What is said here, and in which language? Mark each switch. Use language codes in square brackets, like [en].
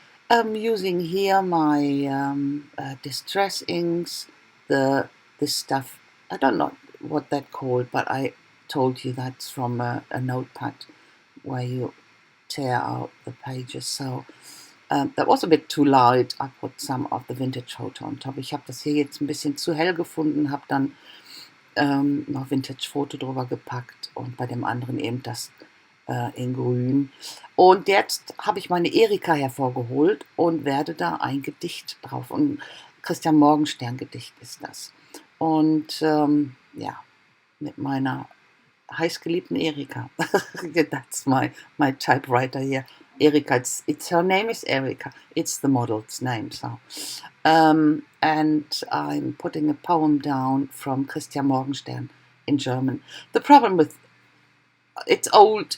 [en] I'm using here my distress inks, this stuff, I don't know what that called, but I told you that's from a notepad where you tear out the pages. So that was a bit too light. I put some of the vintage photo on top. [de] Ich habe das hier jetzt ein bisschen zu hell gefunden, habe dann noch Vintage Foto drüber gepackt und bei dem anderen eben das in grün. Und jetzt habe ich meine Erika hervorgeholt und werde da ein Gedicht drauf. Und Christian Morgenstern Gedicht ist das. Und mit meiner heißgeliebten Erika. [en] That's my typewriter here. Erika, it's her name is Erika. It's the model's name. So, and I'm putting a poem down from Christian Morgenstern in German. The problem with it's old.